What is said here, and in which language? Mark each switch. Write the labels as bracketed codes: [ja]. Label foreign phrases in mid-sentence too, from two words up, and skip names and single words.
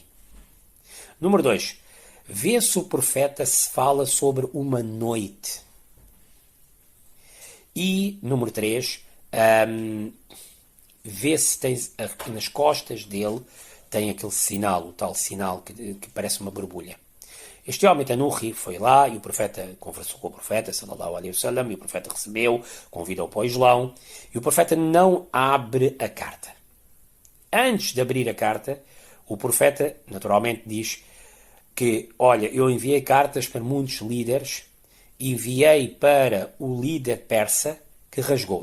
[pt] Número 2, vê se o profeta se fala sobre uma noite. E, número 3, vê se tens nas costas dele tem aquele sinal, o tal sinal que parece uma borbulha. Este homem, Tanurri, foi lá e o profeta conversou com o profeta, [ar] صلى الله عليه وسلم, [pt] e o profeta recebeu, convidou para o Islão, e o profeta não abre a carta. Antes de abrir a carta, o profeta, naturalmente, diz que, olha, eu enviei cartas para muitos líderes, enviei para o líder persa, que rasgou.